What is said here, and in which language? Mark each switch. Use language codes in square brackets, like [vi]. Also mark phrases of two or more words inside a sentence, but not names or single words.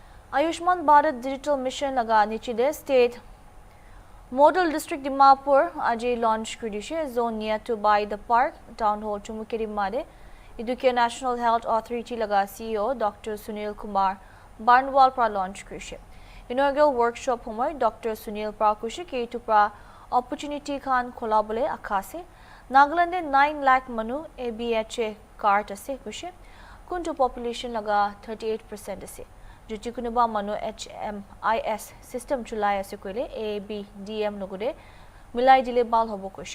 [nag] Ayushman Bharat Digital Mission laga nichide state Model District Dimapur aji launch kudishe [en] zone near to by the park town hall [nag] Chumoukedima de Educare National Health Authority laga CEO Dr. Sunil Kumar Barnwal pra launch kudishe. [en] Inaugural workshop [nag] homoy Dr. Sunil pra kushe ke to pra opportunity khan kolabole akase Nagaland 9 lakh manu ABHA card ase kushe kuntu population laga 38% ase. Juchikunuba manu HMIS system chulai ase koile ABDM logude milai dile bal hobo kushe.